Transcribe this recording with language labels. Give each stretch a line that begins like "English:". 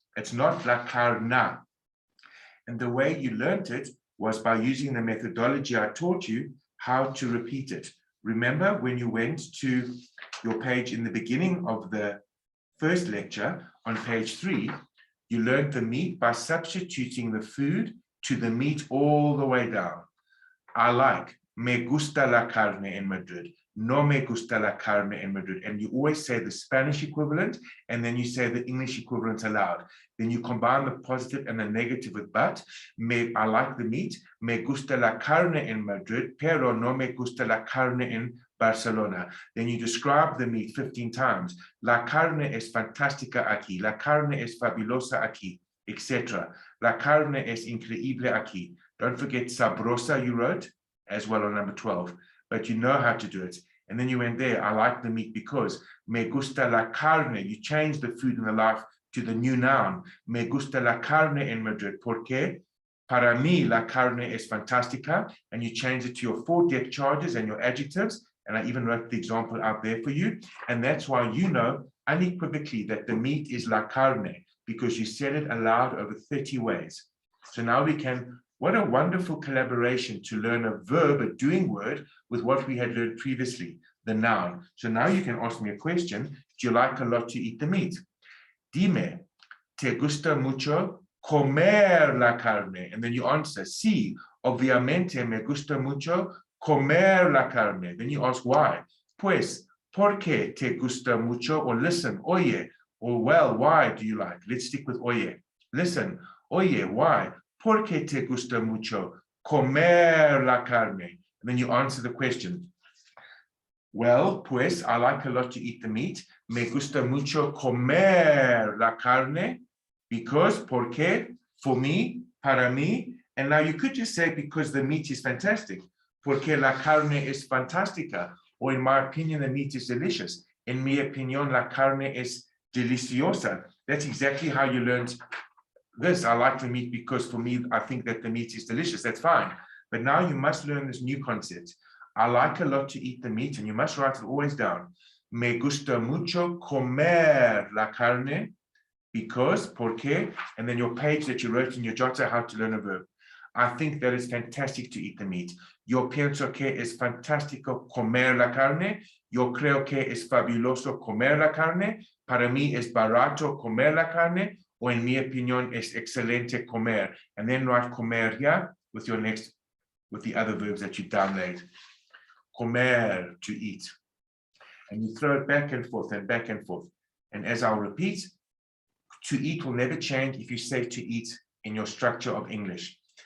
English: It's not la carna. And the way you learned it was by using the methodology I taught you how to repeat it. Remember when you went to your page in the beginning of the first lecture on page 3, you learned the meat by substituting the food to the meat all the way down. I like,
Spanish: me gusta la carne en Madrid. No me gusta la carne en Madrid.
English: And you always say the Spanish equivalent, and then you say the English equivalent aloud. Then you combine the positive and the negative with but. I like the meat.
Spanish: Me gusta la carne en Madrid, pero no me gusta la carne en Barcelona.
English: Then you describe the meat 15 times.
Spanish: La carne es fantástica aquí. La carne es fabulosa aquí, etc. La carne es increíble aquí.
English: Don't forget sabrosa you wrote as well on number 12, but you know how to do it. And then you went there, I like the meat because
Spanish: me gusta la carne.
English: You change the food in the life to the new noun.
Spanish: Me gusta la carne en Madrid. Porque para mí la carne es fantástica.
English: And you change it to your 4 depth charges and your adjectives. And I even wrote the example out there for you. And that's why you know unequivocally that the meat is la carne, because you said it aloud over 30 ways. So now we can, what a wonderful collaboration to learn a verb, a doing word, with what we had learned previously, the noun. So now you can ask me a question. Do you like a lot to eat the meat?
Spanish: Dime, ¿te gusta mucho comer la carne?
English: And then you answer,
Spanish: sí, obviamente me gusta mucho comer la carne.
English: Then you ask why.
Spanish: Pues, ¿por qué te gusta mucho?
English: Or listen, oye, or well, why do you like? Let's stick with oye. Listen,
Spanish: oye,
English: why?
Spanish: ¿Por qué te gusta mucho comer la carne?
English: And then you answer the question. Well, pues, I like a lot to eat the meat.
Spanish: Me gusta mucho comer la carne
English: because,
Spanish: porque,
English: for me,
Spanish: para mí.
English: And now you could just say because the meat is fantastic.
Spanish: Porque la carne es fantástica.
English: Or in my opinion, the meat is delicious.
Spanish: En mi opinión, la carne es deliciosa.
English: That's exactly how you learned this. I like the meat because for me, I think that the meat is delicious. That's fine. But now you must learn this new concept. I like a lot to eat the meat, and you must write it always down.
Spanish: Me gusta mucho comer la carne
English: because, porque, and then your page that you wrote in your jota, how to learn a verb. I think that it's fantastic to eat the meat.
Spanish: Yo pienso que es fantástico comer la carne. Yo creo que es fabuloso comer la carne. Para mí es barato comer la carne. O en mi opinión es excelente comer.
English: And then write comer here with your next, with the other verbs that you download. Comer, to eat. And you throw it back and forth and back and forth. And as I'll repeat, to eat will never change if you say to eat in your structure of English.